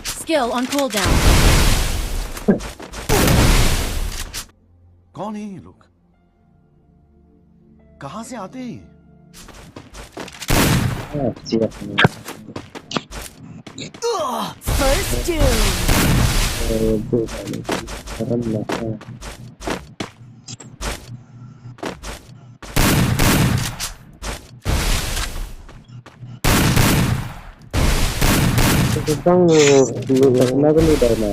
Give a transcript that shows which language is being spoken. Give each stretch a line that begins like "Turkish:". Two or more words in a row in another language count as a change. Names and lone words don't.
English: skill on cooldown.
Hindi: कौन है ये लोग? कहां से आते हैं?
English: First doom.
Indonesian: Bang, kenapa nih Darman?